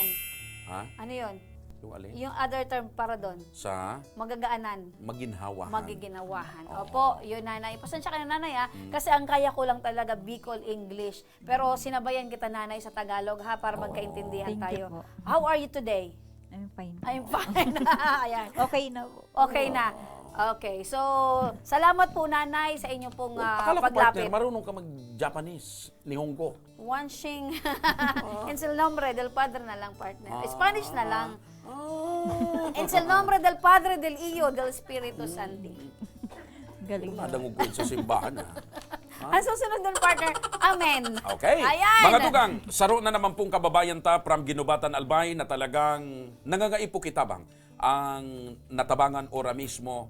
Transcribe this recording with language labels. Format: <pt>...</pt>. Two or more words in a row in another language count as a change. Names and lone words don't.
<tl>Ha? Ano yun? Yung alin? Yung</tl> <en>other term</en> <tl>para doon. Sa Magagaanan. maginhawahan. Magiginawahan. Oo. Opo, yun nanay. Pasensya ka na nanay kasi ang kaya ko lang talaga Bicol English. Pero sinabayan kita nanay sa Tagalog ha para magkaintindihan</tl> <en>Thank you</en> <tl>tayo. po.</tl> <en>How are you today? I'm fine. I'm fine.</en> <tl>Ayan. Okay na po. Okay na. Okay, so salamat po nanay sa inyong pong Akala ko partner, paglapit. marunong ka mag-Japanese, Nihongo. Wanshing</tl> <es>en el nombre del Padre</es> <tl>na lang partner. Spanish na lang.</tl> <es>En el nombre del Padre, del Hijo, del Espiritu Santo.</es> <tl>Galing na. Nadangog ko yun sa simbahan. Ang susunod ng partner, Amen. Okay. Ayan.</tl> <bik>Mga tugang, saro na naman pong kababayan ta from Ginubatan, Albay na talagang nangangaipo kitabang ang natabangan ora mismo.</bik>